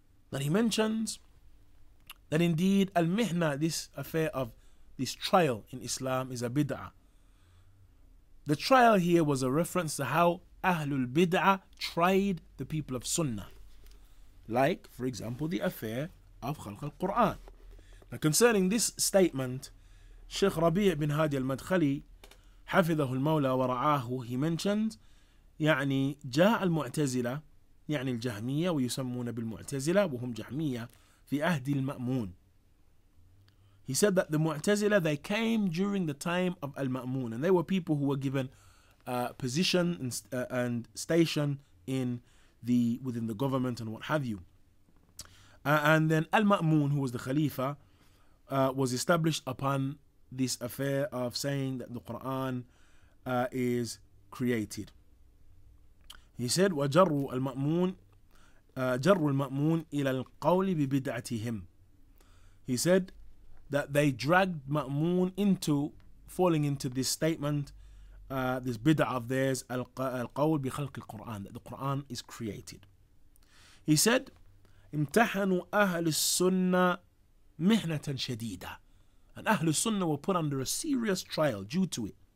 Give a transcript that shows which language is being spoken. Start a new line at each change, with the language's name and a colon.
English: Then he mentions that indeed al-mihna, this affair of this trial in Islam, is a bid'ah. The trial here was a reference to how Ahlul Bid'ah tried the people of Sunnah. like, for example, the affair of Khalq al-Quran. Now, concerning this statement, Shaykh Rabi' bin Hadi al-Madkhali
Arabic: حفظه المولى ورعاه,
English: he mentioned
Arabic: يعني جاء المعتزلة يعني الجهمية ويسمون بالمعتزلة وهم جهمية في عهد المأمون.
English: He said that the Mu'tazila, they came during the time of Al-Ma'mun, and they were people who were given position and station within the government and what have you. And then Al-Ma'mun, who was the Khalifa, was established upon this affair of saying that the Quran is created. He said,
Arabic: وَجَرُّوا الْمَأْمُونَ جَرُّوا الْمَأْمُونَ إِلَى الْقَوْلِ بِبِدْعَتِهِمْ.
English: He said that they dragged Ma'mun into falling into this statement, this bid'ah of theirs, al-qawl bi khalq al-Quran, that the Quran is created. He said,
Arabic: امتحنوا أهل السنة مهنة شديدة,
English: and Ahlus Sunnah were put under a serious trial due to it.